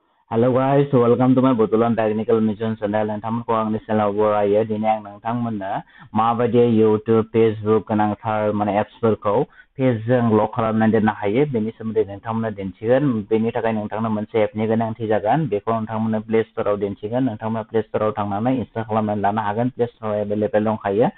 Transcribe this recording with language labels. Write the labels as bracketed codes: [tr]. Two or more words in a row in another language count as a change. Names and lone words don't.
[en] Hello guys, welcome to my Botulan Technical Mission channel. [brx] नोंथांमोनखौ आंनि चेनेलाव बरायो। दिनै आं नोंथांमोननो माबायदि YouTube, Facebook गोनांथार एप्सफोरखौ पेजजों लक खालामनानै दोननो हायो बेनि सोमोन्दै नोंथांमोननो दिन्थिगोन। बेनि थाखाय नोंथांनो मोनसे एपनि गोनांथि जागोन। बेखौ नोंथांमोननो प्ले स्ट'राव दिन्थिगोन। नोंथांमोना प्ले स्ट'राव थांनानै इनस्टल खालामनानै लानो हागोन। प्ले स्ट'राव एभेलेबेल दंखायो।